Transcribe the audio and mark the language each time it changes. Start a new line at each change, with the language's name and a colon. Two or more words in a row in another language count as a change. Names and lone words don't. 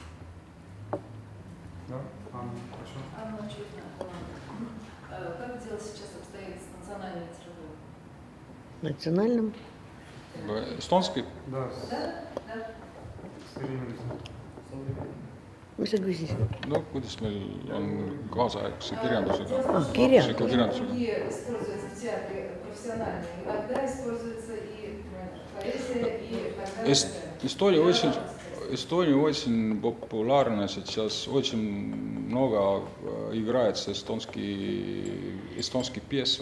Russian: Да? Хорошо. Анна Чудина, как дело сейчас обстоит с национальной литературой? Национальным. Эстонский? Да, Да? Да. современность. Ну, согласись.
Estonian: No kuidas meil on kaasaegse kirjandusega? Kirjandus.
Russian: Другие используются в театре профессионально. Иногда используется и поэзия, и так далее. Эстония очень популярна сейчас, очень много играется эстонские пьесы.